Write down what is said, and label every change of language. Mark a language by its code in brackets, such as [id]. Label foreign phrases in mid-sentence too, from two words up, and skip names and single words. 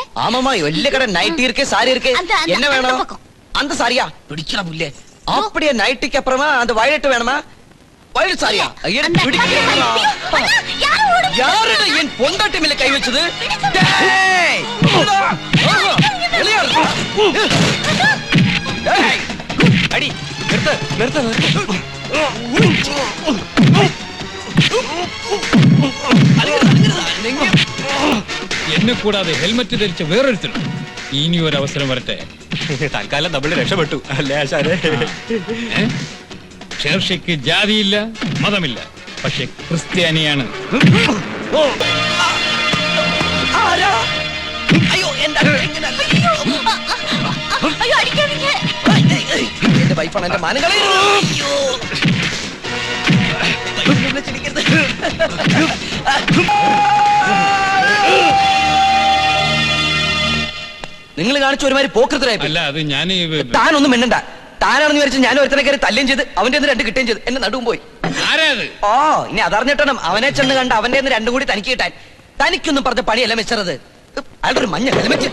[ta] ஆமாமா വലിയ கடை நைட்டி இருக்கு சாரி இருக்கு என்ன வேணும் அந்த சாரியா பிடிக்கல புள்ளே அப்படியே நைட்டிக்கு அப்புறமா அந்த வயலட் வேணுமா வயலட் சாரியா யாரு என் பொண்டாட்டி மேல கை வச்சது அடி நிறுத்த நிறுத்த [ml] എന്നെ കൂടാതെ ഹെൽമറ്റ് ധരിച്ച വേറൊരുത്തരും ഇനി ഒരു അവസരം വരട്ടെ തൽക്കാലം നമ്മൾ രക്ഷപ്പെട്ടു അല്ലേ ആശാരെ ഷേർഷയ്ക്ക് ജാതിയില്ല മതമില്ല പക്ഷെ ക്രിസ്ത്യാനിയാണ് അയ്യോ എന്താ [ta] ஐயோ அடிக்காதீங்க [ml] എന്റെ വൈഫാണ് എന്റെ മാനങ്ങളെ നിങ്ങൾ കാണിച്ച ഒരുമാതിരി പോക്കൃത്തരായി അല്ല അത് ഞാൻ താനൊന്നും മിണ്ടണ്ട താനാണെന്ന് വിചാരിച്ചു ഞാൻ ഒരുത്തനെ കയറി തല്ലുകയും ചെയ്ത് അവന്റെ രണ്ട് കിട്ടുകയും ചെയ്ത് എന്നെ നടുവും പോയി ഓ ഇനി അതറിഞ്ഞിട്ടണം അവനെ ചെന്ന് കണ്ട് അവന്റെ രണ്ടും കൂടി തനിക്ക് കിട്ടാൻ തനിക്കൊന്നും പറഞ്ഞ പണിയല്ല വെച്ചത് അയാളുടെ ഒരു മഞ്ഞ ഹെൽമെറ്റ്